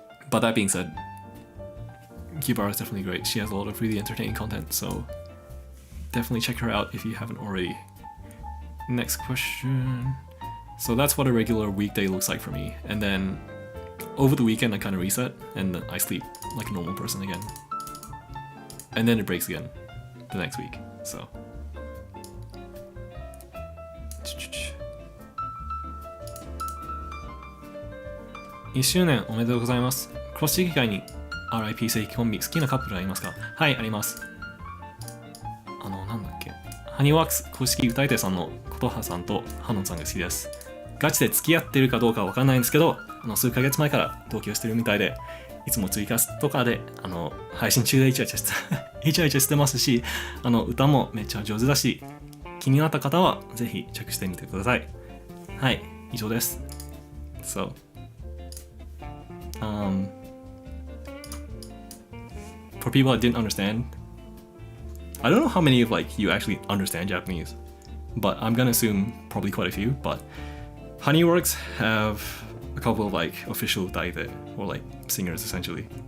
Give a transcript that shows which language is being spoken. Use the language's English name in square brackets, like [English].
[English] But that being said, Kibara is definitely great. She has a lot of really entertaining content, so definitely check her out if you haven't already. Next question. So that's what a regular weekday looks like for me. And then over the weekend I kind of reset and I sleep like a normal person again. And then it breaks again the next week. [Japanese] So 1周年おめでとうございます。クロッシー以外に RIP 正規コンビ好きなカップルはいますか？はい、あります。なんだっけ、ハニーワークス公式歌い手さんの琴葉さんとハノンさんが好きです。ガチで付き合ってるかどうかは分かんないんですけど、数ヶ月前から同居してるみたいで、いつもツイキャスとかで配信中でイチャイチャしてますし、歌もめっちゃ上手だし、気になった方はぜひチェックしてみてください。はい、以上です。 [English] So, for people that didn't understand, I don't know how many of like you actually understand Japanese, but I'm gonna assume probably quite a few. But Honeyworks have a couple of like official daite or like singers essentially.